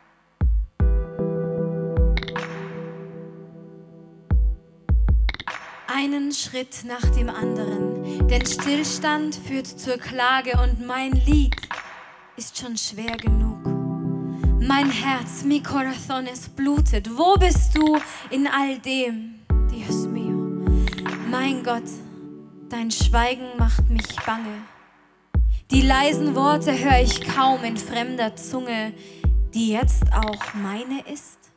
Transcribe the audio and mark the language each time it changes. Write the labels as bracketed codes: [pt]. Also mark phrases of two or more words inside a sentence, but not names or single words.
[de] Einen Schritt nach dem anderen, denn Stillstand führt zur Klage und mein Lied ist schon schwer genug. Mein Herz, [es] mi corazón, [de] es blutet. Wo bist du in all dem, [es] Dios mío? [de] Mein Gott, dein Schweigen macht mich bange. Die leisen Worte höre ich kaum in fremder Zunge, die jetzt auch meine ist.